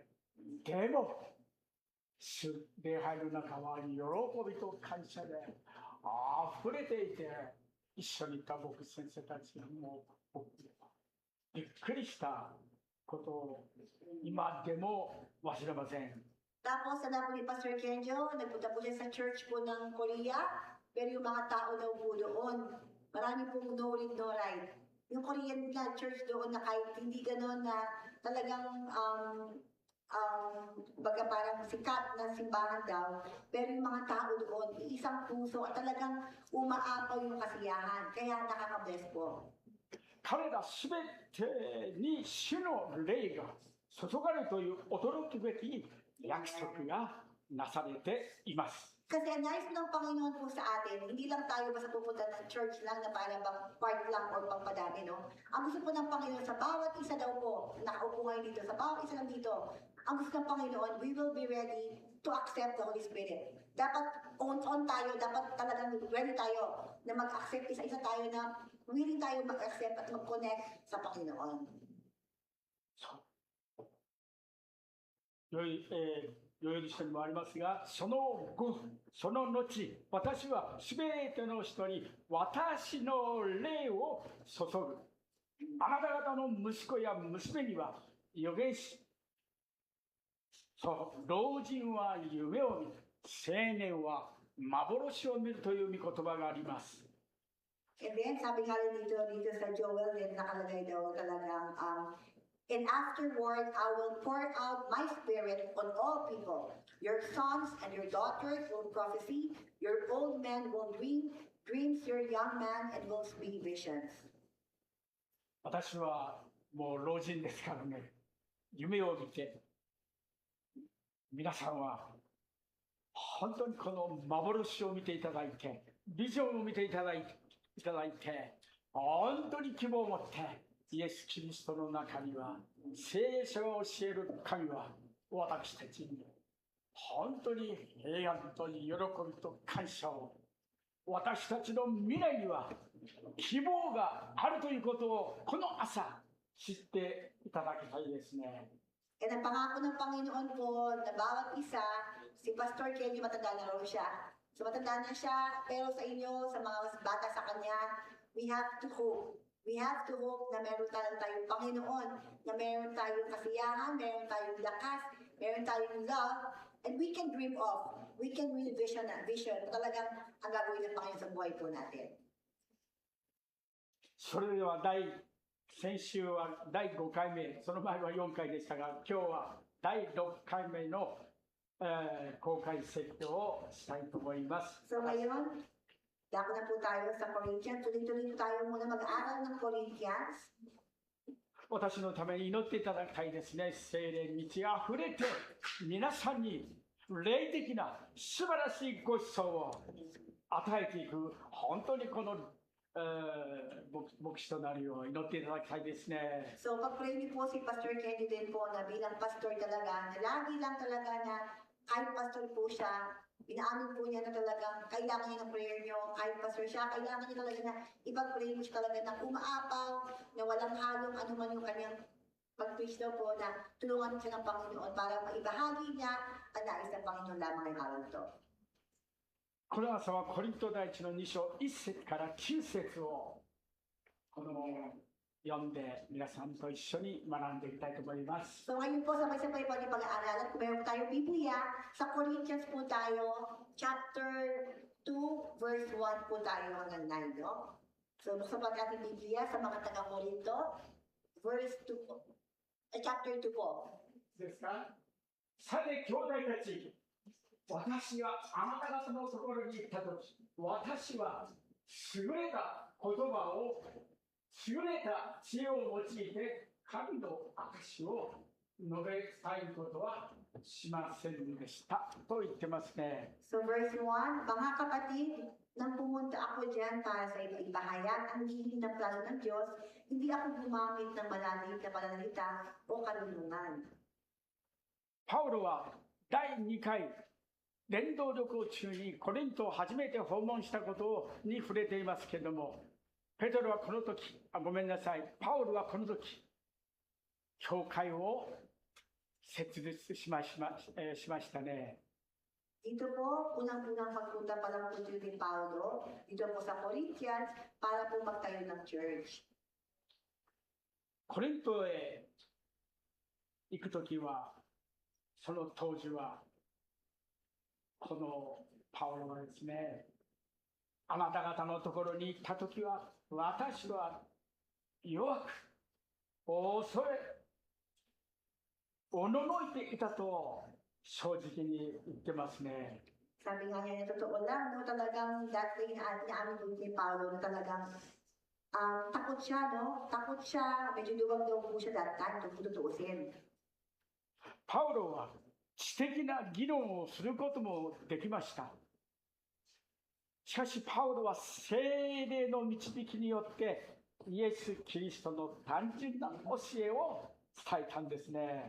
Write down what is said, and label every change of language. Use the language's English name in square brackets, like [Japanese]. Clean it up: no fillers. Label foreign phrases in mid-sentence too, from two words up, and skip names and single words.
[Japanese] でも、礼拝の中は喜びと感謝で溢れていて、一緒にいた僕先生たちがもうびっくりしたことを今でも忘れません。 [Filipino] Tapos sana po ni Pastor Kenjo, nagpunta po siya sa church po ng Korea, pero yung mga tao daw po doon, marami pong [English] no read, no write. [Filipino] Yung Korean na church doon na kahit hindi gano'n na talagang baga parang sikat na simbahan daw, pero yung mga tao doon, isang puso at talagang umaapaw yung kasiyahan. Kaya nakaka-bless po. [Japanese] 彼らすべてに主の霊が注がれるという驚くべき約束がなされています。 [Filipino] Kasi ang nais ng Panginoon po sa atin, hindi lang tayo basta pupunta ng church lang na para bang part lang or pangpadami, no? Ang gusto po ng Panginoon sa bawat isa daw po, nakaupo ngayon dito, sa bawat isa lang dito, ang gusto ng Panginoon, [English] we will be ready to accept the Holy Spirit. [Filipino] Dapat on tayo, dapat talagang ready tayo na mag-accept, isa-isa tayo na willing tayo mag-accept at mag-connect sa Panginoon. [Japanese] ヨエル書にもありますが、その後、その後、私はすべての人に私の霊を注ぐ。あなた方の息子や娘には預言し、そう、老人は夢を見る、青年は幻を見るという御言葉があります。 [English] And then, [Filipino] sabi nga rin dito sa Joel, din nakalagay daw talagang, [English] and afterward, I will pour out my spirit on all people. Your sons and your daughters will prophesy. Your old men will dream dreams. Your young man and will speak visions. [Japanese] 私はもう老人ですからね、夢を見て、皆さんは本当にこの幻を見ていただいて、ビジョンを見ていただいて、本当に希望を持って、 イエス・キリストの中には、聖書が教える神は、私たちに本当に平安と喜びと感謝を、私たちの未来には希望があるということをこの朝知っていただきたいですね。 [Filipino] And ang pangako ng Panginoon po na bawat isa, si Pastor Kenny matanda na raw siya. So matanda na siya, pero sa inyo, sa mga mas bata sa kanya, [English] we have to hope. We have to hope [Filipino] na meron tayong Panginoon, na meron tayong kasiyahan, meron tayong lakas, meron tayong love, [English] and we can dream of, we can really vision [Filipino] na talagang ang gagawin ng Panginoon sa buhay po natin. [Japanese] それでは先週は第5回目、その前は4回でしたが、今日は第6回目の、公開説教をしたいと思います。 [Filipino] So ngayon, dako na po tayo sa Corinthians. Tuloy-tuloy tayo muna mag-aaral ng Corinthians. [Japanese] 私のために祈っていただきたいですね。聖霊に満ち溢れて、皆さんに霊的な素晴らしいご馳走を与えていく、本当にこの牧師となるよう祈っていただきたいですね。 [Filipino] So, pag-pray niyo po si Pastor Kenny din po na bilang pastor talaga, na lagi lang talaga na kahit pastor po siya, inaamin po niya na talagang kailangan niya ng prayer niyo, kahit pastor siya, kailangan niya talaga na ipag-pray niyo siya talaga na umaapaw, na walang halong anuman yung kanyang pag-preach daw po, na tulungan siya ng Panginoon para maibahagi niya ang nais ng Panginoon lamang ngayong araw ito. [Japanese] この朝はコリント第一の2章1節から9節を読んで皆さんと一緒に学んでいきたいと思います。 [Filipino] So ngayon po sabay-sabay po yung pag-aaralan. Kung meron tayong Biblia, sa Corinthians po tayo, chapter 2, verse 1 po tayo hanggang 9, no? So buksan po natin Biblia sa mga taga-Corinto, verse 2 po. Chapter 2 po. [Japanese] ですか？さて兄弟たち、私はあなた方のところに行ったとき、私は優れた言葉を、優れた知恵を用いて神の証を述べ伝えることはしませんでしたと言ってますね。 [Filipino] So verse 1, mga kapatid, nang pumunta ako dyan para sa ibahayag ang hiling ng plano ng Diyos, hindi ako gumamit ng malalim na pananalita o karunungan. [Japanese] パウロは第2回伝道旅行中にコリントを初めて訪問したことに触れていますけれども、ペトロはこの時、ごめんなさい、パウロはこの時、教会を設立しましたね。 [Filipino] Dito po, unang-unang pagpunta pa lang po dito ni Paulo, dito po sa Corinthians, para po magtayo ng church. [Japanese] コリントへ行く時は、その当時は、このパウロはですね、あなた方のところに行ったときは、私は弱く、恐れ、おののいていたと正直に言ってますね。 [Filipino] Sabi nga niya na totoo lang, no, talagang dati inaamin po ni Paulo na talagang takot siya, no? Takot siya, medyo duwag daw po siya [English] that time, [Filipino] kung tutuusin. [Japanese] パウロは知的な議論をすることもできました。しかしパウロは聖霊の導きによってイエス・キリストの単純な教えを伝えたんですね。